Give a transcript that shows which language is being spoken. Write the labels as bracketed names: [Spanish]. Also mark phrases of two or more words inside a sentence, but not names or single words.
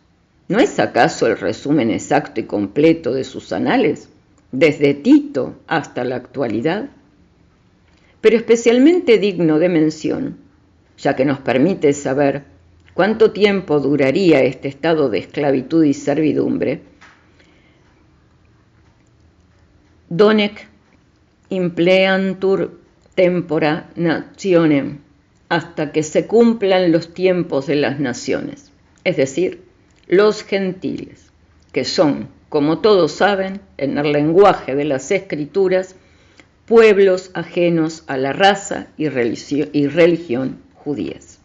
[Spanish] ¿No es acaso el resumen exacto y completo de sus anales, desde Tito hasta la actualidad? Pero especialmente digno de mención, ya que nos permite saber cuánto tiempo duraría este estado de esclavitud y servidumbre, [Latin] donec impleantur tempora nationem, [Spanish] hasta que se cumplan los tiempos de las naciones, es decir, los gentiles, que son, como todos saben, en el lenguaje de las Escrituras, pueblos ajenos a la raza y religión judías.